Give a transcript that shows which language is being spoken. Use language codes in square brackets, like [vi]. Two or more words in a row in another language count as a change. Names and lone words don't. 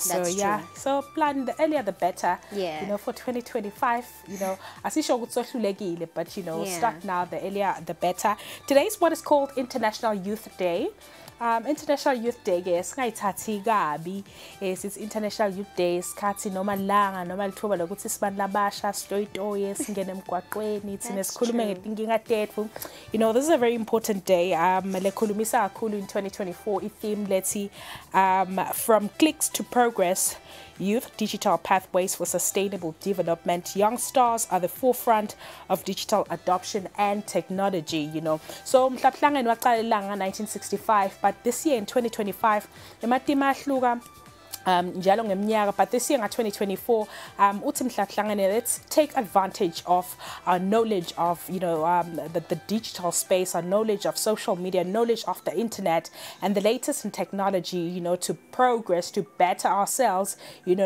[en] So yeah, so plan the earlier the better. You know, for 2025, you know, but you know, start now, the earlier the better. Today is what is called International Youth Day. International Youth Day, yes, it's International Youth Day. [ss] Skati noma langa noma lithuba lokuthi sibandla abasha stoyitoye singene emgwaqweni thina sikhulume ngetinkinga tethu. [en] You know, this is a very important day. [ss] Lekhulumisa kakhulu in 2024 i-theme lethi [en] from clicks to progress. Youth Digital Pathways for Sustainable Development. Young stars are the forefront of digital adoption and technology, you know. So, [ss] mhlaphlangeni waqala 1965, [en] but this year in 2025, [ss] ematima ahluka njalo ngeminyaka, [en] but this year in 2024 let's take advantage of our knowledge of, you know, the digital space, our knowledge of social media, knowledge of the internet and the latest in technology, you know, to progress, to better ourselves, you know.